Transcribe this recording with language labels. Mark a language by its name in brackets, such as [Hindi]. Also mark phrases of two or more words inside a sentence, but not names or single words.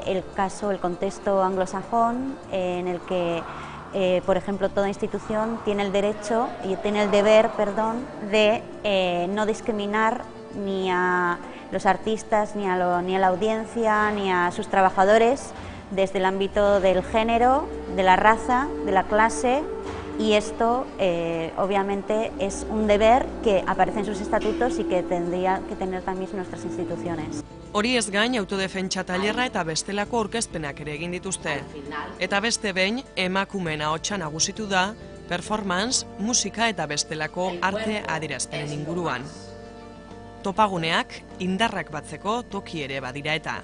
[Spanish] El contexto anglosajón, en el que, por ejemplo, toda institución tiene el derecho y tiene el deber, de no discriminar ni a los artistas, ni a la audiencia, ni a sus trabajadores, desde el ámbito del género, de la raza, de la clase, y esto obviamente es un deber que aparece en sus estatutos y que tendría que tener también nuestras instituciones. [Basque] Hori ez gain, autodefentsa tailerra eta bestelako aurkezpenak ere egin dituzte. Eta beste behin, emakumeen ahotsa nagusitu da, performance, musika eta bestelako arte adierazpenen inguruan. Topaguneak indarrak batzeko toki ere badira eta.